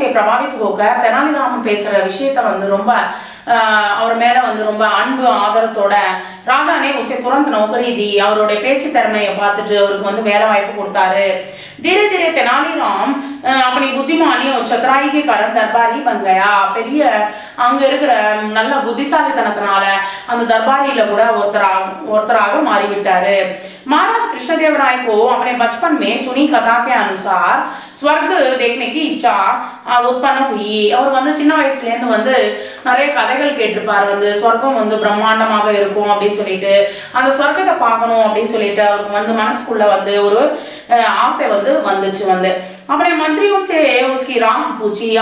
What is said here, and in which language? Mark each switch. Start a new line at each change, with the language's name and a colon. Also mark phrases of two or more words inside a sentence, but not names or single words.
Hindi: प्रभावित होकर तेनालीराम
Tamil: பேசுற விஷயத்தை வந்து ரொம்ப அவர் மேல வந்து ரொம்ப அன்பு ஆதரத்தோட ராஜா
Hindi: ने उसे तुरंत नौकरी दी
Tamil: அவருடைய பேச்சு திறமையை பார்த்துட்டு அவருக்கு வந்து வேலை வாய்ப்பு கொடுத்தாரு
Hindi: धीरे धीरे तेनालीराम अपनी बुद्धिमानी और चतुराई के कारण दरबारी बन गया
Tamil: பெரிய அங்க இருக்கிற நல்ல புத்திசாலித்தனத்தினால அந்த தர்பாரியில கூட ஒருத்தராக மாறிவிட்டாரு
Hindi: महाराज कृष्णदेवराय को अपने बचपन में सुनी कथा के अनुसार स्वर्ग देखने की इच्छा उत्पन्न हुई
Tamil: அவர் வந்து சின்ன வயசுல இருந்து வந்து நிறைய கதைகள் கேட்டிருப்பாரு வந்து சொர்க்கம் வந்து பிரம்மாண்டமாக இருக்கும் அப்படி சொல்லிட்டு அந்த சொர்க்கத்தை பார்க்கணும் அப்படி சொல்லிட்டு அவருக்கு வந்து மனசுக்குள்ள வந்து ஒரு ஆசை வந்து வந்துச்சு வந்து
Hindi: अपने मंत्रियों से उसकी राह पूछी